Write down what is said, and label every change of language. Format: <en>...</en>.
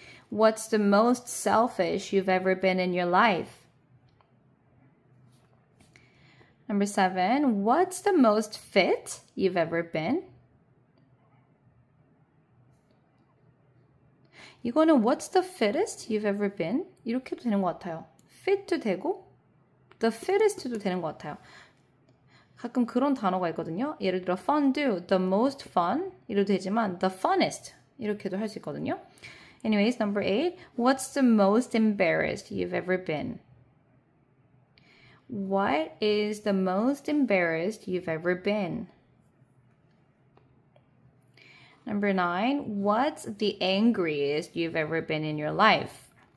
<en>What's the most selfish you've ever been in your life? Number 7, what's the most fit you've ever been?</en> <ko>이거는</ko> <en>what's the fittest you've ever been?</en> <ko>이렇게도 되는 것 같아요. fit도 되고</ko> <en>the fittest</en> <ko>도 되는 것 같아요. 가끔 그런 단어가 있거든요. 예를 들어 fondue,</ko> <en>the most fun</en> <ko>이래도 되지만</ko> <en>the funnest</en> <ko>이렇게도 할 수 있거든요.</ko> <en>Anyways, number 8, what's the most embarrassed you've ever been? What is the most embarrassed you've ever been? Number 9, what's the angriest you've ever been in your life?</en>